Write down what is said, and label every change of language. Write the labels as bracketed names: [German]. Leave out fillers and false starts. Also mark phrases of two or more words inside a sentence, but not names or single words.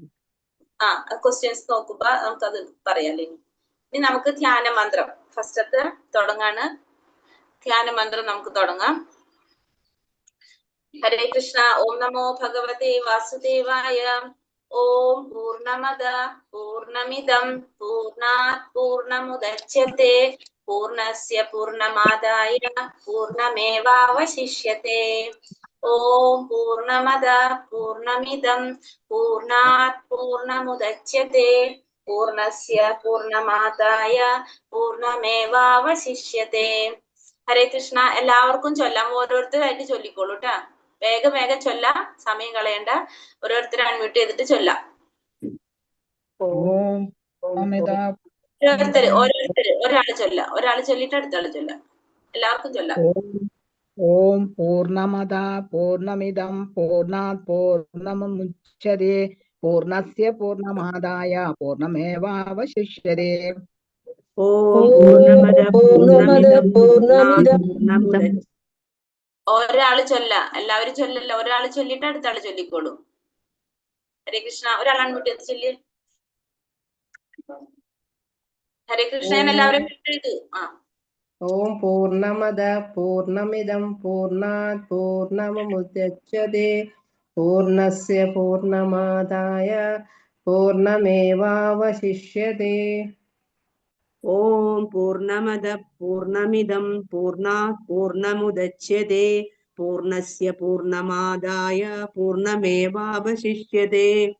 [Malayalam] ക്വസ്റ്റ്യൻസ് നോക്കുമ്പോ നമുക്കത് പറയാല്ലേ. ഇനി നമുക്ക് ധ്യാന മന്ത്രം ഫസ്റ്റത്തെ തുടങ്ങാണ്. ധ്യാന മന്ത്രം നമുക്ക് തുടങ്ങാം. ഹരേ കൃഷ്ണ. [Sanskrit] ॐ नमो भगवते वासुदेवाय. ॐ पूर्णमदः पूर्णमिदं पूर्णात् पूर्णमुदच्यते पूर्णस्य पूर्णमादाय पूर्णमेवावशिष्यते. ॐ पूर्णमदः पूर्णमिदं पूर्णात् पूर्णमुदच्यते पूर्णस्य पूर्णमादाय पूर्णमेवावशिष्यते. [Malayalam] ഹരേ കൃഷ്ണ. എല്ലാവർക്കും ചൊല്ലാം. ഓരോരുത്തരായിട്ട് ചൊല്ലിക്കോളൂ ട്ടാ. വേഗം വേഗം ചൊല്ലാം, സമയം കളയണ്ട. ഓരോരുത്തർ അൺമ്യൂട്ട് ചെയ്തിട്ട് ചൊല്ലാം. ഓരോരുത്തര് ഒരാള് ചൊല്ലാം. ഒരാള് ചൊല്ലിട്ട് അടുത്താള് ചൊല്ലാം. എല്ലാവർക്കും ചൊല്ലാം. [Sanskrit] ॐ पूर्णमदः पूर्णमिदं पूर्णात् पूर्णमुदच्यते पूर्णस्य पूर्णमादाय पूर्णमेवावशिष्यते. [Malayalam] ഒരാള് ചൊല്ലാം. എല്ലാവരും ചൊല്ലല്ല. ഒരാള് ചൊല്ലിട്ട് അടുത്താള് ചൊല്ലിക്കോളൂ. ഹരേ കൃഷ്ണ. ഒരാൾ അൺമ്യൂട്ട് ചെയ്ത് ചൊല്ലി. ഹരേ കൃഷ്ണ. എല്ലാവരും എഴുതു. [Sanskrit] ॐ पूर्णमदः पूर्णमिदं पूर्णात् पूर्णमुदच्यते पूर्णस्य पूर्णमादाय पूर्णमेवावशिष्यते. ॐ पूर्णमदः पूर्णमिदं पूर्णात् पूर्णमुदच्यते पूर्णस्य पूर्णमादाय पूर्णमेवावशिष्यते.